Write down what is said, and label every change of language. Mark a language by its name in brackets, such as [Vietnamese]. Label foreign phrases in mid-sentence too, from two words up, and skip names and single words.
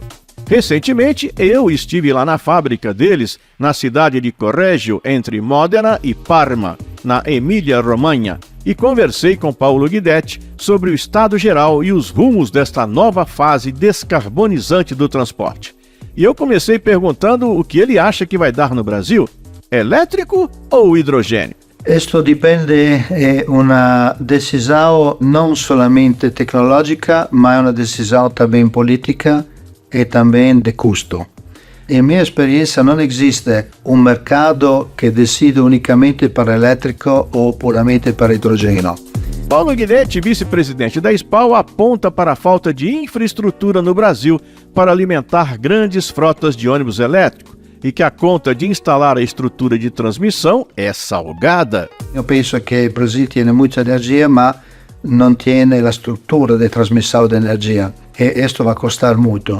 [Portuguese] Recentemente, eu estive lá na fábrica deles, na cidade de Correggio, entre Modena e Parma, na Emília-Romanha, e conversei com Paulo Guidetti sobre o estado geral e os rumos desta nova fase descarbonizante do transporte. E eu comecei perguntando o que ele acha que vai dar no Brasil: elétrico ou hidrogênio? [Italian] Questo dipende, è una decisione non solamente tecnologica, ma è una decisione também politica e [Portuguese] também de custo. [Italian] In mia esperienza non esiste un mercato che decide unicamente per elettrico o puramente per idrogeno. [Portuguese] Paulo Guidetti, vice-presidente da SPAL, aponta para a falta de infraestrutura no Brasil para alimentar grandes frotas de ônibus elétricos e que a conta de instalar a estrutura de transmissão é salgada. Eu penso que o Brasil tem muita energia, mas não tem a estrutura de transmissão de energia e isso vai custar muito.